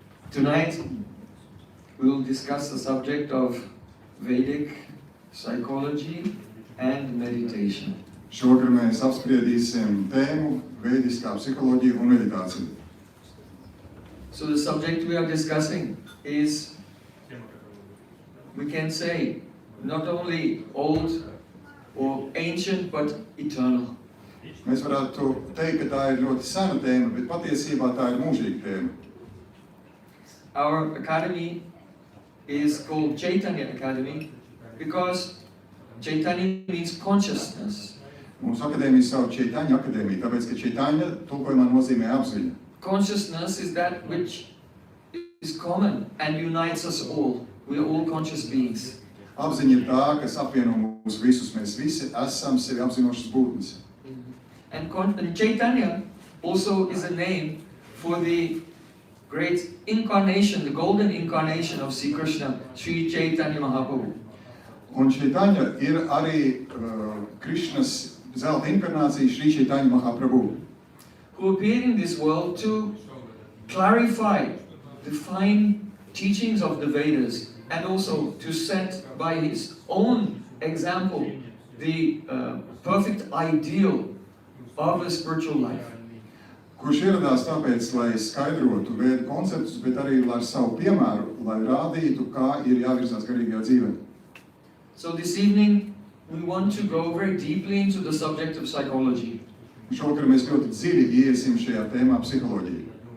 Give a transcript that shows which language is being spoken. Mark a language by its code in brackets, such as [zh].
[en] Tonight, we will discuss the subject of Vedic psychology and meditation. [lv] Šovakar mēs apspriedīsim tēmu veidiskā psiholoģija un meditācija. [en] So the subject we are discussing is, we can say, not only old or ancient, but eternal. [lv] Mēs varētu teikt, ka tā ir ļoti sena tēma, bet patiesībā tā ir mūžīga tēma. [en] Our academy is called Chaitanya Academy because Chaitanya means consciousness. [lv] Mūsu akadēmija sauc Chaitanya akadēmija, tāpēc, ka Chaitanya tulkojumā nozīmē apziņa. [en] Consciousness is that which is common and unites us all. We are all conscious beings. [lv] Apziņa ir tā, kas apvieno mūs visus. Mēs visi esam sevi apzinošas būtnes. [en] And Chaitanya also is a name for the great incarnation, the golden incarnation of Sri Krishna, Sri Chaitanya Mahaprabhu. [lv] Un Chaitanya ir arī Krišnas zelta inkarnācija Sri Chaitanya Mahaprabhu, [en] who appeared in this world to clarify the fine teachings of the Vedas and also to set by his own example the perfect ideal of a spiritual life. [lv] kurš ieradās tāpēc, lai skaidrotu vēdu konceptus, bet arī ar savu piemēru, lai rādītu, kā ir jāvirzās garīgajā dzīvē. [en] So this evening we want to go very deeply into the subject of psychology. [lv] Šovakar mēs ļoti dziļi iesim šajā tēmā psiholoģija.